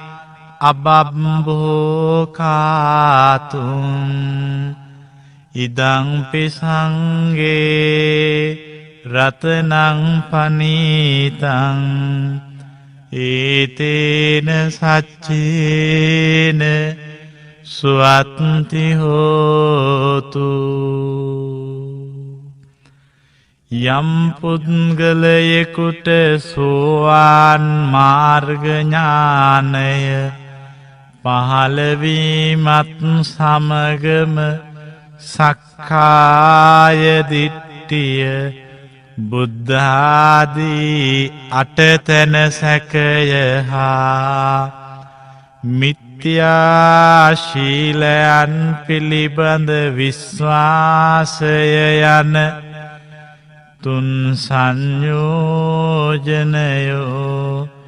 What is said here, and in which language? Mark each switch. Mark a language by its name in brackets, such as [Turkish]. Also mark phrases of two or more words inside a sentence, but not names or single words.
[Pali] අබබ්බෝකාතුම් ඉදං පිසංගේ රතනං පනීතං ඒතේන සච්චේන සුවත්ති හෝතු [Sinhala] යම් පුද්ගලයෙකුට සෝවාන් මාර්ග ඥානය පහළවීමත් සමගම සක්කාය දිට්ඨිය බුද්ධාදී අටතැන සැකය හා මිත්‍යා ශීලයන් පිළිබඳ විශ්වාසය යන තුන් සංයෝජනයෝ